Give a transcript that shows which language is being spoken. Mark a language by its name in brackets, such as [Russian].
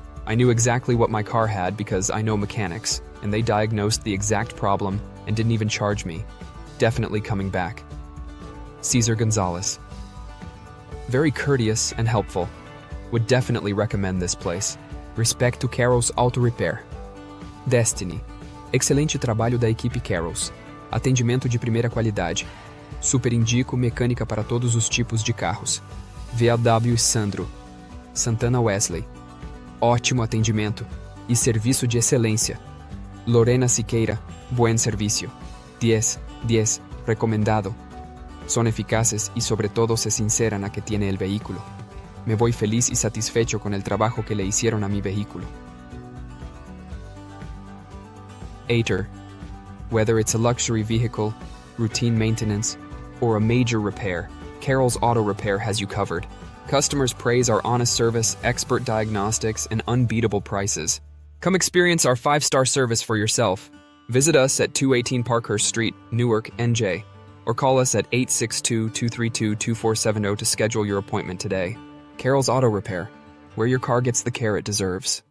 [English] I knew exactly what my car had because I know mechanics, and they diagnosed the exact problem and didn't even charge me. Definitely coming back. Cesar Gonzalez. Very courteous and helpful. Would definitely recommend this place. Respect to Carroll's Auto Repair. Destiny. [Portuguese] Excelente trabalho da equipe Carroll's. Atendimento de primeira qualidade. Super indico mecânica para todos os tipos de carros. VW Sandro. Santana Wesley. Ótimo atendimento. E serviço de excelência. [Spanish] Lorena Siqueira. Buen servicio. 10 recomendado. Son eficaces y sobre todo se sinceran a que tiene el vehículo. Me voy feliz y satisfecho con el trabajo que le hicieron a mi vehículo. Ater. [English] Whether it's a luxury vehicle, routine maintenance, or a major repair, Carroll's Auto Repair has you covered. Customers praise our honest service, expert diagnostics, and unbeatable prices. Come experience our 5-star service for yourself. Visit us at 218 Parkhurst Street, Newark, NJ, or call us at 862-232-2470 to schedule your appointment today. Carroll's Auto Repair, where your car gets the care it deserves.